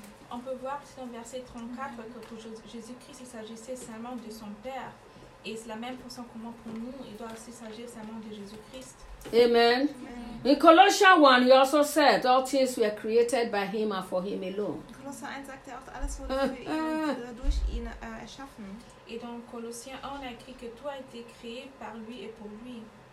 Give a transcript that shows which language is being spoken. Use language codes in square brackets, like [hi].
[fr] On peut voir dans verset 34 que pour Jésus-Christ, il s'agissait seulement de son Père. Et c'est la même façon comment pour nous, il doit aussi s'agir seulement de Jésus-Christ. Amen. [en] In Colossians 1, he also said, all things were created by him and for him alone. [de] Colossiens 1 sagt er auch, alles wurde durch ihn erschaffen. [fr] Et dans Colossiens 1, on a écrit que tout a été créé par lui et pour lui.